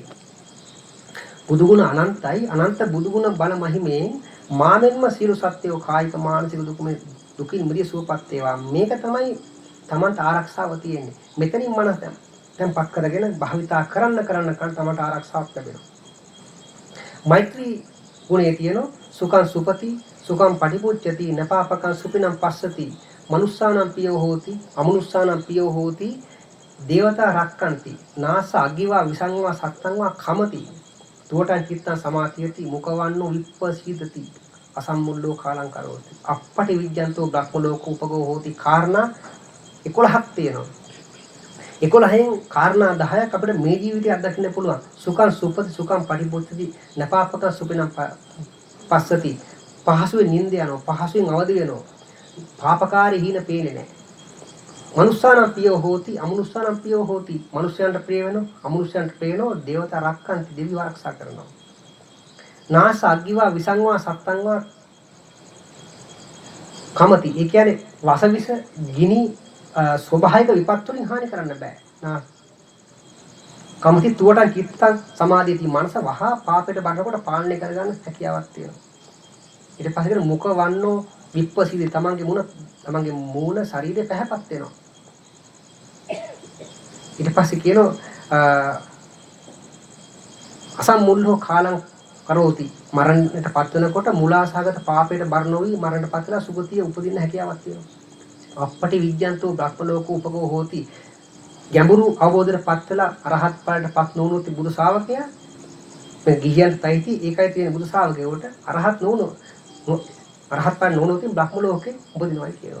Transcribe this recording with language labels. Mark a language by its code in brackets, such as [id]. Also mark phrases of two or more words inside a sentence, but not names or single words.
[si] බුදුගුණ අනන්තයි අනන්ත බුදුගුණ බල මහිමෙන් මාබෙන්ම සියලු සත්‍යෝ කායික මානසික දුකින්මදී සූපත් වේවා. මේක තමයි Tamanta ආරක්ෂාව තියෙන්නේ. මෙතනින් මනස tempත් කරගෙන භාවිතා කරන්න තමට ආරක්ෂාවක් ලැබෙනවා. [pi] මෛත්‍රී ගුණයේ තියෙන සුඛං සුපති සුඛං පටිපුච්චති නපාපකං සුපිනම් පස්සති මනුස්සානම් පියෝ හෝති අමනුස්සානම් පියෝ හෝති දේවතා රක්කන්ති නාස අග්ගිවා විසංවා සත්තංවා කමති තුවටං චිත්තං සමාතියති මුඛවන්නෝ විප්පසීදති අසම්මුල්ලෝ කාලං කරෝති අප්පටි විජ්ජන්තෝ බ්‍රහ්ම ලෝක උපගෝ හෝති [si] කාරණා 11ක් තියෙනවා. 11න් කාරණා 10ක් අපිට මේ ජීවිතය අත්දකින්න පුළුවන්. [pi] සුඛං සුපති සුඛං පටිපුච්චති නපාපක සුපිනම් පස්සති [si] පහසුවෙන් නිින්ද යනවා පහසුවෙන් අවදි වෙනවා පාපකාරී හීන පේන්නේ නැහැ. [pi] මනුස්සානම් පියෝ හෝති අමනුස්සානම් පියෝ හෝති [si] මනුස්සයන්ට ප්‍රිය වෙනවා අමනුස්සයන්ට ප්‍රිය වෙනවා [pi] දේවතා රක්කන්ති [si] දෙවියෝ ආරක්ෂා කරනවා. [pi] නාස අග්ගිවා විසංවා සත්තංවා කමති. [si] ඒ කියන්නේ වසවිස ගිනි ස්වභාවික විපත් වලින් හානි කරන්න බෑ. [pi] කමති තුවටන් චිත්තං සමාධියති [si] මනස වහා පාපයට බඩකොට පාලනය කරගන්න හැකියාවක් තියෙනවා. ඊට පස්සේ [pi] මුඛ වන්නෝ විප්පසීදී [si] තමන්ගේ මූණ ශරීරය පැහැපත් වෙනවා. ඊට පස්සේ කියනවා [pi] අසම්මුල්ලෝ කාලං කරෝති [si] මරණයට පත් වෙනකොට මුලාසහගත පාපයට බර නොවි මරණයට පත් වෙලා සුගතිය උපදින්න හැකියාවක් තියෙනවා. [pi] අප්පටි විජ්ජන්තෝ බ්‍රහ්ම ලෝක උපගෝ හෝති [si] ගැඹුරු අවබෝධයට පත් වෙලා අරහත් ඵලයට පත් නොවුනොත් බුදු ශාවකයා මේ ගිහියන්ට තයිති ඒකයි තියෙන බුදු ශාවකයෝට අරහත් නොවුනොත් අරහත් ඵල නොවුනොත් බ්‍රහ්ම ලෝකේ උපදිනවා කියනවා.